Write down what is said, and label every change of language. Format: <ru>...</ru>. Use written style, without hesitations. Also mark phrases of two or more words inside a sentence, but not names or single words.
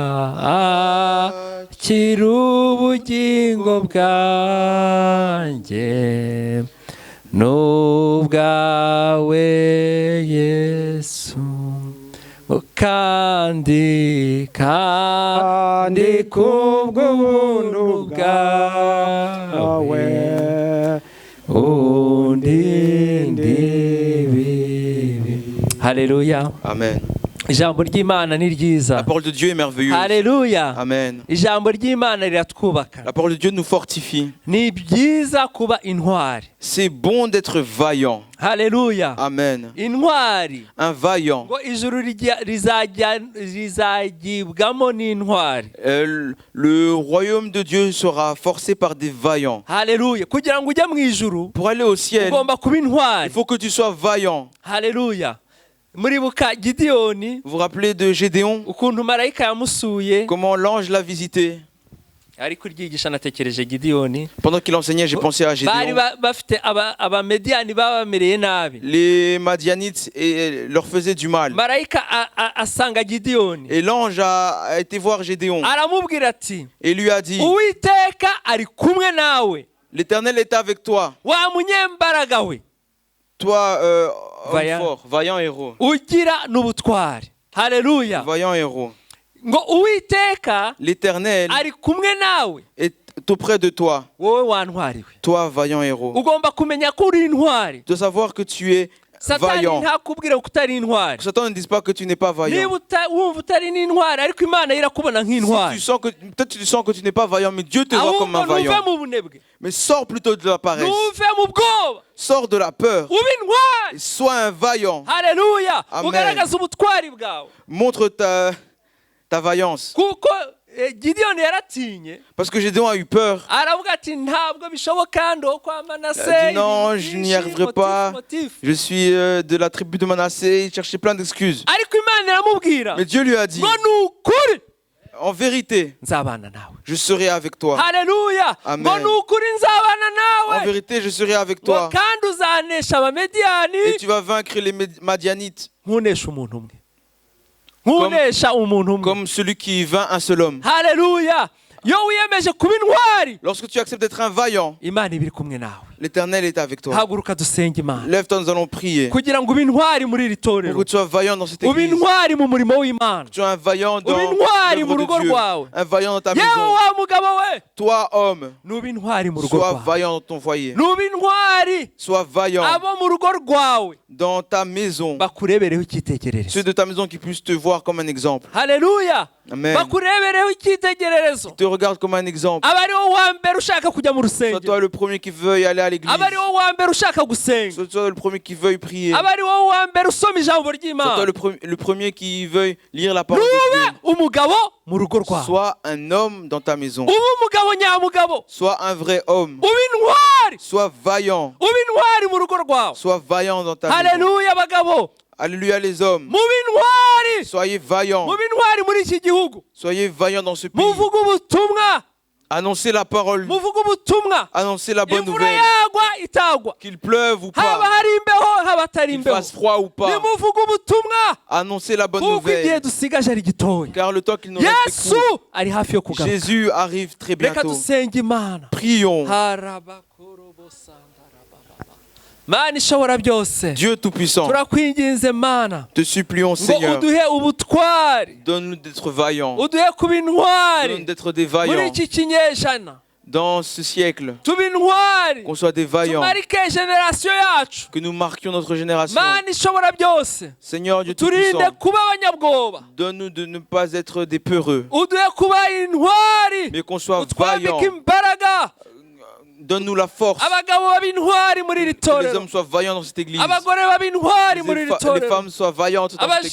<rw>akira ubugingo bwanjye n'ubwawe Yesu, kandi kubw'ubuntu bwawe undinde ibibi. Haleluya. Amen. Ijambo ry'Imana ni ryiza.</rw> <fr>La parole de Dieu est merveilleuse.</fr> <rw>Haleluya. Amen. Ijambo ry'Imana riratwubaka.</rw> <fr>La parole de Dieu nous fortifie.</fr> <rw>Ni byiza kuba intwari.</rw> <fr>C'est bon d'être vaillant.</fr> <rw>Haleluya. Amen. Intwari.</rw> <fr>Un vaillant.</fr> <rw>Ngo ijuru rizagibwamo n'intwari.</rw> <fr>Le royaume de Dieu sera forcé par des vaillants.</fr> <rw>Haleluya. Kugira ngo ujye mu ijuru,</rw> <fr>Pour aller au ciel,</fr> <rw>ugomba kuba intwari.</rw> <fr>il faut que tu sois vaillant.</fr> <rw>Haleluya. Muribuka Gideyoni,</rw> <fr>Vous vous rappelez de Gédéon?</fr> <rw>ukuntu marayika yamusuye,</rw> <fr>Comment l'ange l'a visité?</fr> <rw>ari kuryigisha natekereje Gideyoni.</rw> <fr>Pendant qu'il enseignait, j'ai pensé à</fr> <rw>Bari</rw> <fr>Gédéon.</fr> <rw>bafite abamediyani babamereye nabi.</rw> <fr>Les Madianites leur faisaient du mal.</fr> <rw>Marayika asanga Gideyoni,</rw> <fr>Et l'ange a été voir Gédéon</fr> <rw>aramubwira ati,</rw> <fr>et lui a dit,</fr> <rw>Uwiteka ari kumwe nawe,</rw> <fr>l'Éternel est avec toi,</fr> <rw>wa munyembaraga we,</rw> <fr>toi homme Vaillant. fort, vaillant héros.</fr> <rw>ugira n'ubutwari. Haleluya.</rw> <fr>Vaillant héros.</fr> <rw>Ngo Uwiteka</rw> <fr>L'Éternel</fr> <rw>ari kumwe nawe,</rw> <fr>est auprès de toi,</fr> <rw>wowe wantwariwe.</rw> <fr>toi vaillant héros.</fr> <rw>Ugomba kumenya ko uri intwari.</rw> <fr>De savoir que tu es</fr> <rw>Satani</rw> <fr>vaillant.</fr> <rw>ntakubwira ko utari intwari.</rw> <fr>Satan ne dit pas que tu n'es pas vaillant.</fr> <rw>Niba wumva utari n'intwari, ariko Imana irakubona</rw> <fr>Si</fr> <rw>nk'intwari.</rw> <fr>tu sens que peut-être tu sens que tu n'es pas vaillant, mais Dieu te voit comme un</fr> <rw>Ahubwo nuve</rw> <fr>vaillant.</fr> <rw>mu bunebwe,</rw> <fr>Mais sors plutôt de la paresse.</fr> <rw>nuve mu bwoba,</rw> <fr>Sors de la peur.</fr> <rw>ube intwari.</rw> <fr>Et sois un vaillant.</fr> <rw>Haleluya. Amen. Ugaragaza ubutwari bwawe.</rw> <fr>Montre ta vaillance.</fr> <rw>Kuko Gideyoni yaratinye,</rw> <fr>Parce que Gédéon a eu peur.</fr> <rw>aravuga ati ntabwo bishoboka ndo kwa Manase.</rw> <fr>Il a dit non, je n'y arriverai pas. Je suis de la tribu de Manassé. Il cherchait plein d'excuses.</fr> <rw>Ariko Imana iramubwira</rw> <fr>Mais Dieu lui a dit,</fr> <rw>ngo nukuri</rw> <fr>en vérité,</fr> <rw>nzabana nawe.</rw> <fr>je serai avec toi.</fr> <rw>Haleluya. Amen. Ngo nukuri nzabana</rw> <fr>En</fr> <rw>nawe.</rw> <fr>vérité, je serai avec</fr> <rw>Ngo</rw> <fr>toi.</fr> <rw>kandi uzanesha abamediyani</rw> <fr>Et tu vas vaincre les Madianites</fr> <rw>nkunesha umuntu umwe, nkunesha umuntu umwe.</rw> <fr>comme celui qui vainc un seul homme.</fr> <rw>Haleluya. Iyo wiyemeje kuba intwari,</rw> <fr>Lorsque tu acceptes d'être un vaillant,</fr> <rw>Imana iba iri kumwe nawe.</rw> <fr>l'Éternel est avec toi.</fr> <rw>Haguruka dusenge Imana</rw> <fr>Lève-toi, nous allons prier.</fr> <rw>kugira ngo ube intwari muri iri</rw> <fr>Pour</fr> <rw>torero,</rw> <fr>que tu sois vaillant dans cette</fr> <rw>ube</rw> <fr>église.</fr> <rw>intwari mu murimo w'Imana,</rw> <fr>Tu es un vaillant dans</fr> <rw>ube intwari mu</rw> <fr>l'œuvre</fr> <rw>rugo</rw> <fr>de Dieu.</fr> <rw>rwawe.</rw> <fr>Un vaillant dans ta</fr> <rw>Yewe</rw> <fr>maison.</fr> <rw>wa mugabo we,</rw> <fr>Toi, homme,</fr> <rw>nube intwari mu rugo</rw> <fr>sois</fr> <rw>rwawe,</rw> <fr>vaillant dans ton foyer.</fr> <rw>nube intwari</rw> <fr>Sois vaillant</fr> <rw>abo mu rugo rwawe</rw> <fr>dans ta maison.</fr> <rw>bakurebereho icyitegererezo.</rw> <fr>Ceux de ta maison qui puissent te voir comme un exemple.</fr> <rw>Haleluya. Amen. Bakurebereho icyitegererezo.</rw> <fr>Te regarde comme un exemple.</fr> <rw>Aba ari wowe wa mbere ushaka kujya mu</rw> <fr>Sois toi</fr> <rw>rusengero,</rw> <fr>le premier qui veuille aller à l'église.</fr> <rw>aba ari wowe wa mbere ushaka gusenga,</rw> <fr>Sois toi le premier qui veuille prier.</fr> <rw>aba ari wowe wa mbere usoma ijambo</rw> <fr>Sois toi</fr> <rw>ry'Imana.</rw> <fr>le premier qui veuille lire la parole de</fr> <rw>Nube</rw> <fr>Dieu.</fr> <rw>umugabo mu rugo rwawe,</rw> <fr>Sois un homme dans ta maison.</fr> <rw>ube umugabo nyamugabo,</rw> <fr>Sois un vrai homme.</fr> <rw>ube intwari,</rw> <fr>Sois vaillant.</fr> <rw>ube intwari mu rugo rwawe.</rw> <fr>Sois vaillant dans ta maison.</fr> <rw>Haleluya bagabo,</rw> <fr>Alléluia les hommes.</fr> <rw>mube intwari,</rw> <fr>Soyez vaillants.</fr> <rw>mube intwari muri iki gihugu.</rw> <fr>Soyez vaillants dans ce pays.</fr> <rw>Muvuge ubutumwa,</rw> <fr>Annoncez la parole.</fr> <rw>muvuge ubutumwa.</rw> <fr>Annoncez la bonne</fr> <rw>Imvura</rw> <fr>nouvelle.</fr> <rw>yagwa itagwa,</rw> <fr>Qu'il pleuve ou</fr> <rw>haba</rw> <fr>pas.</fr> <rw>hari imbeho haba hatari</rw> <fr>Qu'il</fr> <rw>imbeho,</rw> <fr>fasse froid ou pas.</fr> <rw>nimuvuge ubutumwa,</rw> <fr>Annoncez la bonne</fr> <rw>kuko igihe</rw> <fr>nouvelle.</fr> <rw>dusigaje ari gitoya.</rw> <fr>Car le temps qu'il nous reste est</fr> <rw>Yesu</rw> <fr>court.</fr> <rw>ari hafi yo kugaruka.</rw> <fr>Jésus arrive très</fr> <rw>Reka</rw> <fr>bientôt.</fr> <rw>dusenge Imana.</rw> <fr>Prions.</fr> <rw>Mana ishobora byose,</rw> <fr>Dieu Tout-Puissant,</fr> <rw>turakwinginze Mana</rw> <fr>te supplions</fr> <rw>ngo</rw> <fr>Seigneur,</fr> <rw>uduhe ubutwari,</rw> <fr>donne-nous d'être vaillants,</fr> <rw>uduhe kuba</rw> <fr>donne-nous</fr> <rw>intwari</rw> <fr>d'être des</fr> <rw>muri</rw> <fr>vaillants</fr> <rw>iki kinyejana,</rw> <fr>dans ce siècle,</fr> <rw>tuba intwari,</rw> <fr>qu'on soit des vaillants,</fr> <rw>tumarike generasiyo yacu.</rw> <fr>que nous marquions notre génération.</fr> <rw>Mana ishobora byose,</rw> <fr>Seigneur Dieu</fr> <rw>turinde</rw> <fr>Tout-Puissant,</fr> <rw>kuba abanyabwoba,</rw> <fr>donne-nous de ne pas être des peureux,</fr> <rw>uduhe kuba intwari,</rw> <fr>mais qu'on soit</fr> <rw>utwambike</rw> <fr>vaillants.</fr> <rw>imbaraga.</rw> <fr>Donne-nous la force,</fr> <rw>Abagabo baba intwari muri iri</rw> <fr>que les</fr> <rw>torero,</rw> <fr>hommes soient vaillants dans cette église,</fr> <rw>abagore baba intwari muri iri</rw> <fr>les</fr> <rw>torero,</rw> <fr>femmes soient vaillantes dans cette</fr>